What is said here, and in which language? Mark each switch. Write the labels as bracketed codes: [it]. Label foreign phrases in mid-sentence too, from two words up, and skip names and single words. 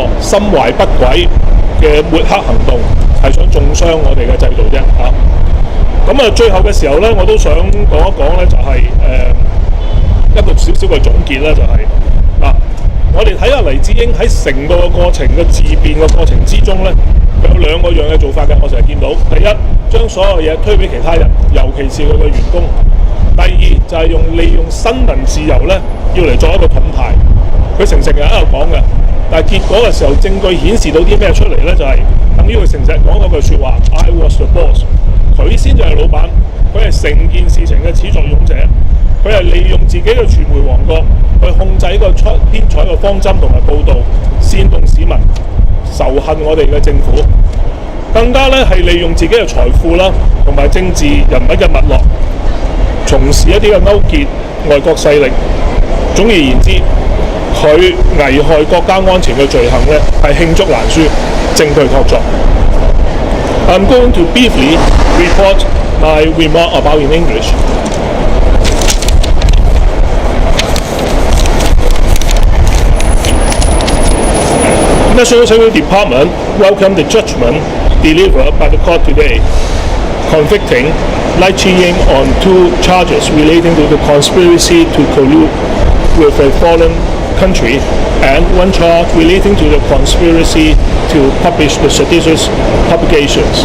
[yue] 心懷不軌嘅抹黑行動，係想中傷我哋嘅制度啫咁最後嘅時候咧，我都想講一講咧，就係一個少少嘅總結咧，就係我哋睇下黎智英喺成個過程嘅自辯嘅過程之中咧，有兩個樣嘅做法嘅。我成日見到，第一，將所有嘢推俾其他人，尤其是佢嘅員工；第二就係利用新聞自由咧，要嚟作一個盾牌。佢成日喺度講嘅，但係結果嘅時候，證據顯示到啲咩出嚟咧？就係等於佢成日講嗰句説話 ： [en] I was the boss。 [yue] 佢先至係老闆，佢係成件事情嘅始作俑者。佢係利用自己嘅傳媒王國去控制一個編採嘅方針同埋報導，煽動市民仇恨我哋嘅政府，更加咧係利用自己嘅財富啦，同埋政治人物嘅脈絡，從事一啲嘅勾結外國勢力。總而言之，佢危害國家安全嘅罪行咧係罄竹難書，證據確鑿。 [en] I'm going to briefly report my remark about in English. National Security Department welcomed the judgment delivered by the court today, convicting 黎智英 on 2 charges relating to the conspiracy to collude with a foreign country, and one charge relating to the conspiracy to publish the seditious publications.